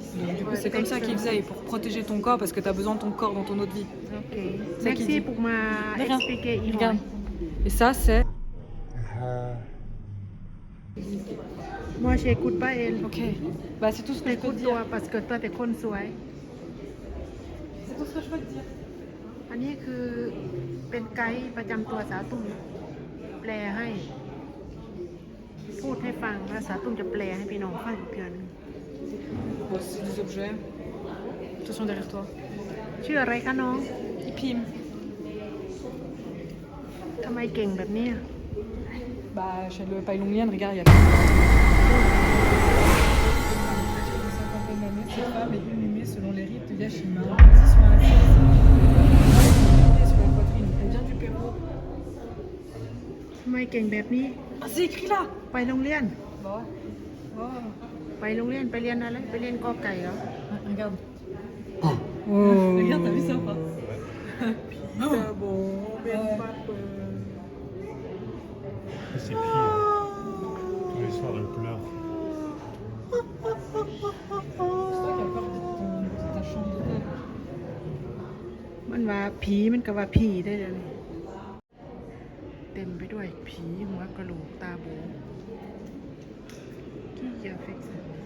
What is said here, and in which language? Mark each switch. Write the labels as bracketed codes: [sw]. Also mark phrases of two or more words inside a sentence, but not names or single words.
[fr] Donc du coup, c'est comme ça qu'il faisait, pour protéger ton corps, parce que tu as besoin de ton corps dans ton autre vie. Ok. Merci pour m'expliquer, Yvonne. Regarde. Et ça, c'est... Moi, j'écoute pas elle. Ok. Bah, c'est tout ce que je peux te dire. Écoute-toi parce que toi, t'es con สวย C'est tout ce que je peux te dire. [th] อันนี้คือเป็นไกด์ประจำตัวสาวตุ้มแปลให้ พูดให้ฟังแล้วสาวตุ้มจะแปลให้พี่น้องฟังอีกเทื่อนึง [fr] Bon, c'est des objets. Attention derrière toi. [th] ชื่ออะไรคะน้อง Ipim. ทำไมเก่งแบบเนี้ย [fr] Bah, chez le Pailonglian, regarde, il y a... Cinquantaine d'années, cette femme est inhumée selon les rites de Yashima. Position à la sur la poitrine. Elle vient du Pérou. [th] ทำไมเก่งแบบนี้ [fr] Ah, c'est écrit là. [th] ไปโรงเรียน [fr] Bah ouais. Oh. [th] ไปโรงเรียนไปเรียนอะไรไปเรียนกอไก่เหรอ [fr] Regarde. Oh. Regarde, t'as vu ça ou pas? C'est bon, C'est pire. Tous les soirs, elle pleure. C'est toi qui as peur de ta chambre d'hôtel. [th] มันว่าผีมันก็ว่าผีได้เลยเต็มไปด้วยผีหัวกะโหลกตาโบที่อย่าเฟกซ์